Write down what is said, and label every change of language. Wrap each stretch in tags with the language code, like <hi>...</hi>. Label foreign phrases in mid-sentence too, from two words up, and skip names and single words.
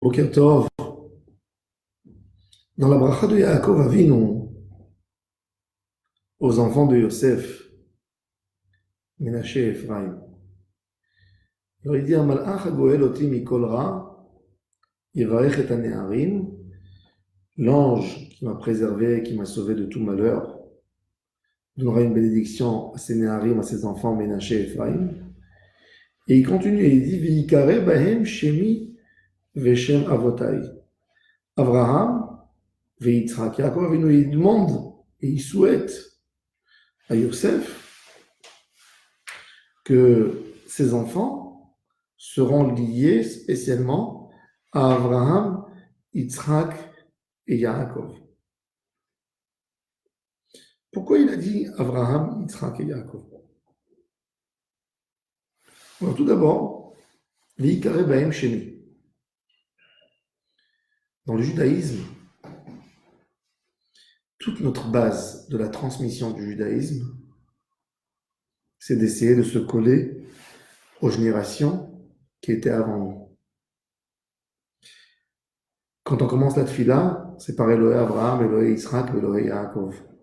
<he>בוקר טוב,</he> <fr>dans la bracha de Yaakov Avinu, aux enfants de Yosef, Ménaché et Ephraim, il leur dit</fr> <he>המלאך הגואל אותי מכל רע, יברך את הנערים,</he> <fr>l'ange qui m'a préservé, qui m'a sauvé de tout malheur, donnera une bénédiction à ses néharim, à ses enfants Ménaché et Ephraim. Et il continue et il dit</fr> <he>ויקרא בהם שמי ושם אבותי. Abraham, Veyitzrak.</he> <fr>Yaakov Avinu, il demande et il souhaite à Yosef que ses enfants seront liés spécialement à Abraham, Yitzhak et Yaakov. Pourquoi il a dit Abraham, Yitzhak et Yaakov? Alors tout d'abord,</fr> <he>ויקרא בהם שמי.</he> <fr>Dans le judaïsme, toute notre base de la transmission du judaïsme, c'est d'essayer de se coller aux générations qui étaient avant nous. Quand on commence la tfila, c'est par</fr> <he>אלוהי אברהם, אלוהי יצחק, אלוהי יעקב.</he>